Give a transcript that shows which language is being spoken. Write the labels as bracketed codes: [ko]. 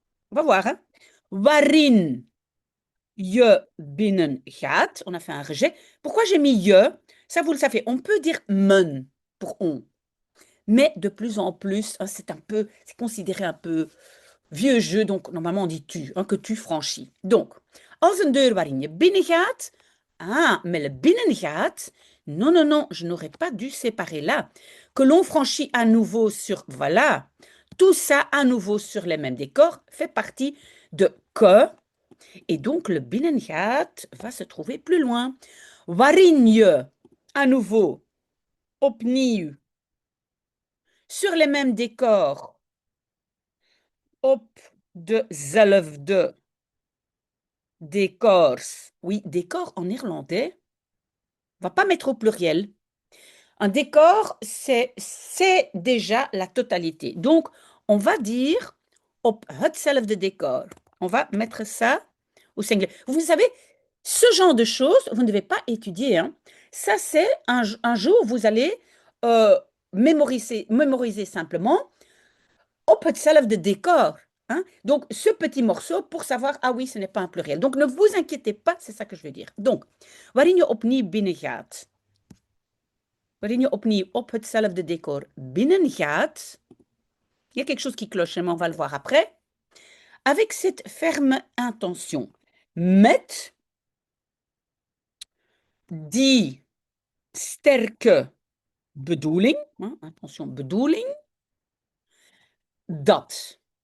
[fr] On va voir, hein? [nl] Waarin je binnen gaat. [fr] On a fait un rejet. Pourquoi j'ai mis je? Ça, vous le savez. On peut dire men pour on. Mais de plus en plus, hein, c'est considéré un peu vieux jeu. Donc, normalement, on dit tu, hein, que tu franchis. [nl] Donc, als een deur waarin je binnen gaat. [fr] Ah, mais le binnen gaat. Non, non, non, je n'aurais pas dû séparer là. Que l'on franchit à nouveau sur, voilà. Tout ça à nouveau sur les mêmes décors fait partie de que. Et donc, le binnengaat va se trouver plus loin. Waarin je, à nouveau, opnieuw, sur les mêmes décors, [nl] op dezelfde décors. [fr] Oui, décor en néerlandais, on va pas mettre au pluriel. Un décor, c'est déjà la totalité. Donc, on va dire [nl] op hetzelfde décor. [fr] On va mettre ça au singulier. Vous savez, ce genre de choses, vous ne devez pas étudier, hein. Ça, c'est un jour, vous allez mémoriser simplement [nl] op hetzelfde décor. [fr] Hein. Donc, ce petit morceau pour savoir, ah oui, ce n'est pas un pluriel. Donc, ne vous inquiétez pas, c'est ça que je veux dire. [nl] Donc, waarin je opnieuw binnengaat. Waarin je opnieuw op hetzelfde décor binnengaat. [fr] Il y a quelque chose qui cloche, mais on va le voir après. Avec cette ferme intention. [nl] Met die sterke bedoeling, hein, attention, bedoeling, dat.